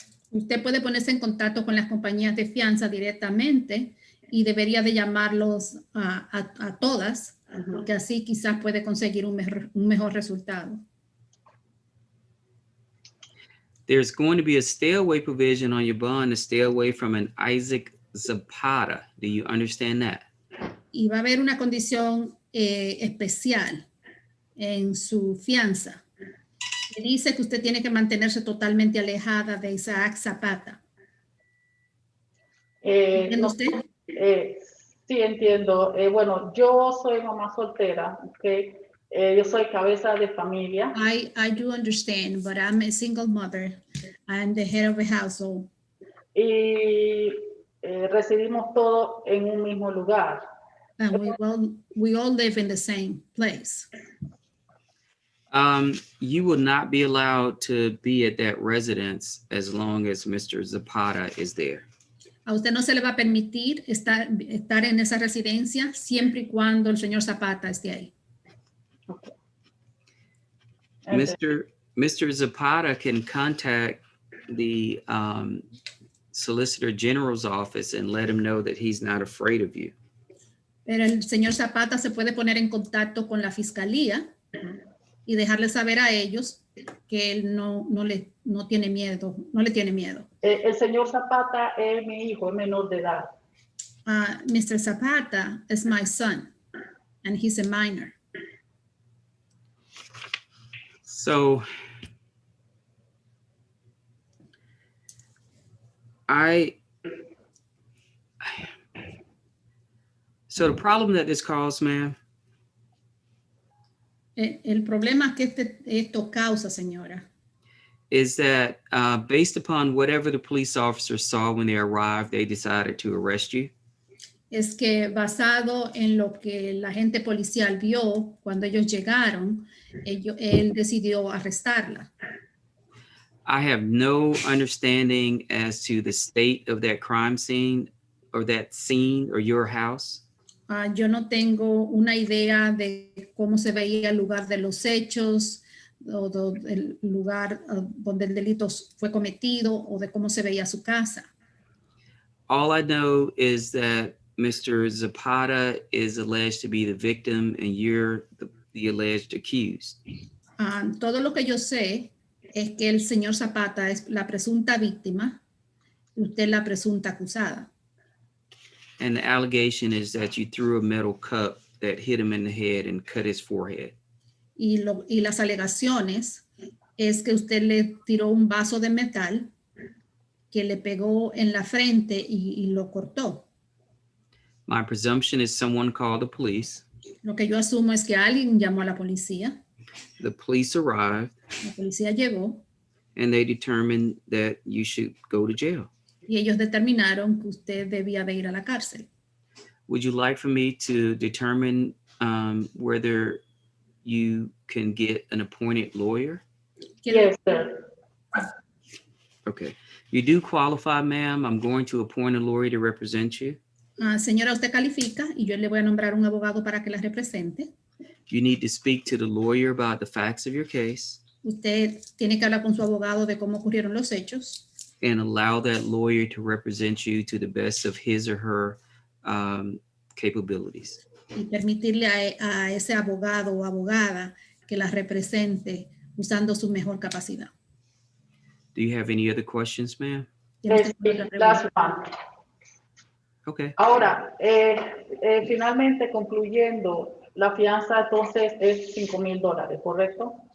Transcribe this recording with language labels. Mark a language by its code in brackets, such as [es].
[es] Usted puede ponerse en contacto con las compañías de fianza directamente y debería de llamarlos a todas, porque así quizás puede conseguir un mejor resultado. [en] There's going to be a stay away provision on your bond to stay away from an Isaac Zapata. Do you understand that? [es] Y va a haber una condición especial en su fianza. Que dice que usted tiene que mantenerse totalmente alejada de Isaac Zapata. ¿Entiende No, usted? sí, entiendo. Bueno, yo soy mamá soltera, ¿ok? Yo soy cabeza de familia. [en] I do understand, but I'm a single mother. I'm the head of a household. [es] Y residimos todos en un mismo lugar. [en] And we all live in the same place. You will not be allowed to be at that residence as long as Mr. Zapata is there. [es] A usted no se le va a permitir estar en esa residencia siempre y cuando el señor Zapata esté ahí. [en] Okay. Mr. Zapata can contact the Solicitor General's office and let him know that he's not afraid of you. [es] Pero el señor Zapata se puede poner en contacto con la fiscalía y dejarle saber a ellos que él no le tiene miedo. El señor Zapata es mi hijo, es menor de edad. [en] Mr. Zapata is my son, and he's a minor. So the problem that this caused, ma'am, [es] El problema que esto causa, señora, [en] is that based upon whatever the police officers saw when they arrived, they decided to arrest you. [es] es que basado en lo que la agente policial vio cuando ellos llegaron, él decidió arrestarla. [en] I have no understanding as to the state of that crime scene or that scene or your house. [es] Yo no tengo una idea de cómo se veía el lugar de los hechos o el lugar donde el delito fue cometido o de cómo se veía su casa. [en] All I know is that Mr. Zapata is alleged to be the victim and you're the alleged accused. [es] Todo lo que yo sé es que el señor Zapata es la presunta víctima y usted la presunta acusada. [en] And the allegation is that you threw a metal cup that hit him in the head and cut his forehead. [es] Y las alegaciones es que usted le tiró un vaso de metal que le pegó en la frente y lo cortó. [en] My presumption is someone called the police. [es] Lo que yo asumo es que alguien llamó a la policía. [en] The police arrived. [es] La policía llegó. [en] And they determined that you should go to jail. [es] Y ellos determinaron que usted debía de ir a la cárcel. [en] Would you like for me to determine whether you can get an appointed lawyer? Yes, sir. Okay. You do qualify, ma'am. I'm going to appoint a lawyer to represent you. [es] Señora, usted califica y yo le voy a nombrar un abogado para que la represente. [en] You need to speak to the lawyer about the facts of your case. [es] Usted tiene que hablar con su abogado de cómo ocurrieron los hechos. [en] And allow that lawyer to represent you to the best of his or her capabilities. [es] Y permitirle a ese abogado o abogada que la represente usando su mejor capacidad. [en] Do you have any other questions, ma'am? Yes, last one. Okay. [es] Ahora, finalmente concluyendo, la fianza entonces es $5,000, ¿correcto?